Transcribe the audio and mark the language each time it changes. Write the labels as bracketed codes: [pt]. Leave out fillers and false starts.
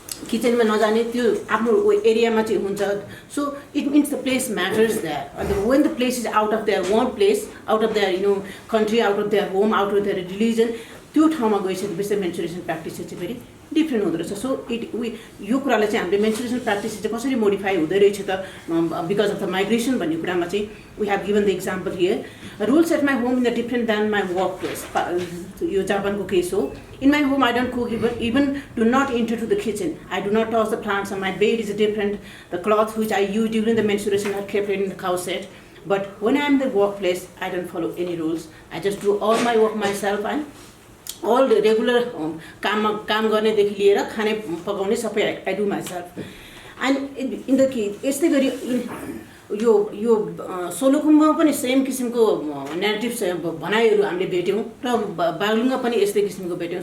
[ne] किचनमा नजाने त्यो आफ्नो एरियामा चाहिँ हुन्छ [en] so it means the place matters that when the place is out of their one place out of their country out of their home out of their religion [ne] त्यो ठाउँमा गइसकेपछि मेन्सुरेसन प्र्याक्टिसेस चाहिँ फेरि डिफ्रेन्ट हुँदो रहेछ. So यो कुरालाई चाहिँ हामीले मेन्सुरेसन प्र्याक्टिसेस चाहिँ कसरी मोडिफाई हुँदै रहेछ त [en] because of the migration [ne] भन्ने कुरामा चाहिँ [en] We have given the example here. Rules at my home in the different than my work place. [ne] यो जापानको केस हो. [en] In my home, I don't cook, even do not enter to the kitchen. I do not touch the plants, and my bed is different. The clothes which I use during the menstruation are kept in the cowshed. But when I am in the workplace, I don't follow any rules. I just do all my work myself, and all the regular [ne] काम गर्नेदेखि लिएर खाने पकाउने सबै [en] I do myself. And in the case, [ne] यस्तै गरी यो सोलुखुममा पनि same किसिमको नेगेटिभ भनाइहरू हामीले भेट्यौँ र बागलुङमा पनि यस्तै किसिमको भेट्यौँ.